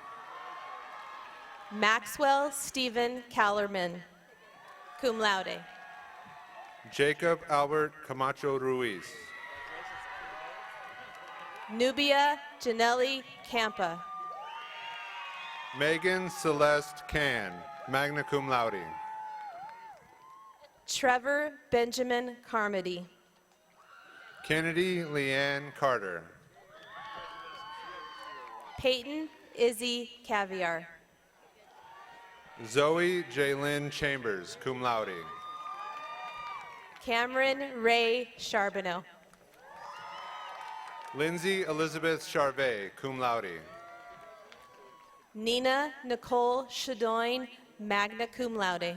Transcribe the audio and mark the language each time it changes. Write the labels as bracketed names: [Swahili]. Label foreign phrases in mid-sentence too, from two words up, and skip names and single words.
[English] Maxwell Stephen Callerman, [Latin] cum laude. [English] Jacob Albert Camacho Ruiz. Nubia Janelli Campa. Megan Celeste Can, [Latin] magna cum laude. [English] Trevor Benjamin Carmody. Kennedy Leanne Carter. Peyton Izzy Caviar. Zoe Jaylyn Chambers, [Latin] cum laude. [English] Cameron Ray Charbonneau. Lindsay Elizabeth Charvet, [Latin] cum laude. [English] Nina Nicole Shadoin, [Latin] magna cum laude.